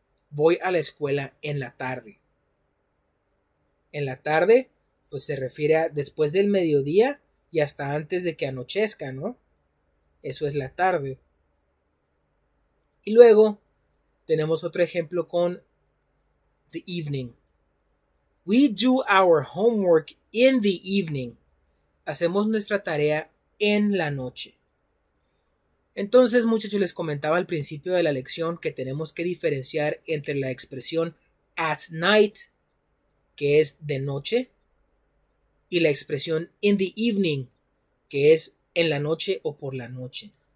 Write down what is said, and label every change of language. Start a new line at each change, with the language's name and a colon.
Spanish: Voy a la escuela en la tarde. En la tarde, pues se refiere a después del mediodía y hasta antes de que anochezca, ¿no? Eso es la tarde. Y luego tenemos otro ejemplo con the evening.
English: We do our homework in the evening.
Spanish: Hacemos nuestra tarea en la noche. Entonces, muchachos, les comentaba al principio de la lección que tenemos que diferenciar entre la expresión at night, que es de noche, y la expresión in the evening, que es en la noche o por la noche.